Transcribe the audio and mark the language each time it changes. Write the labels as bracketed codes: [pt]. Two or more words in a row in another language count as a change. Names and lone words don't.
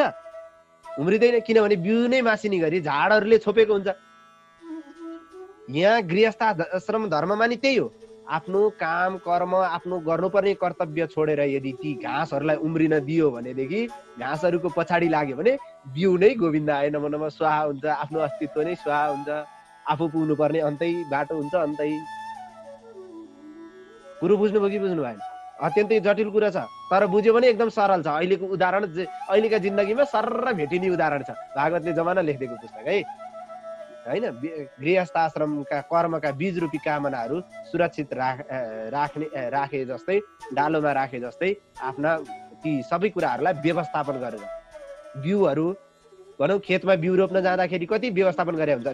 [ne] उम्रिँदैन, किनभने बिउ नै मासिने गरी झाडहरूले छोपेको हुन्छ। यहाँ गृहस्थ आश्रम धर्ममा नि त्यही हो। आफ्नो काम कर्म, आफ्नो गर्नुपर्ने कर्तव्य छोडेर यदि ती घाँसहरूलाई उम्रिन दियो भनेदेखि, घाँसहरूको पछाडि लाग्यो भने बिउ नै गोविन्द आए [sa] नमो नमः [ne] स्वाहा हुन्छ, आफ्नो अस्तित्व नै स्वाहा हुन्छ, आफू पुग्नुपर्ने अन्तै बाटो हुन्छ, अन्तै। कुरो बुझ्नुभयो कि बुझ्नु भएन? अत्यन्तै जटिल कुरा छ, तर बुझ्यो भने एकदम सरल छ। अहिलेको उदाहरण, अहिलेका जिन्दगीमा सर्र भेटिने उदाहरण छ। भागवतले जमाना लेखिदिएको पुस्तक है होइन। गृहस्थ आश्रमका कर्मका बीज रूपी कामनाहरू सुरक्षित राखे जस्तै, डालोमा राखे जस्तै आफ्ना ती सबै कुराहरूलाई व्यवस्थापन गरेर, बिउहरू भनौँ खेतमा बिउ रोप्न जाँदाखेरि कति व्यवस्थापन गरे हुन्छ।